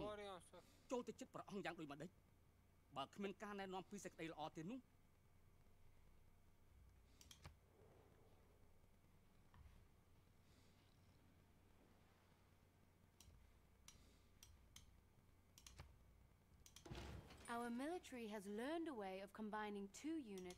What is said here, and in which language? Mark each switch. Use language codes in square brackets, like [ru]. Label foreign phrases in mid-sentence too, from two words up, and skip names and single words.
[km] Gorion se. ចូលទៅចិត្តព្រះអង្គយ៉ាងដូចម្ដេចបើគ្មានការណែនាំពីសេចក្តីល្អទេនោះ [en] Our military has learned a way of combining two units.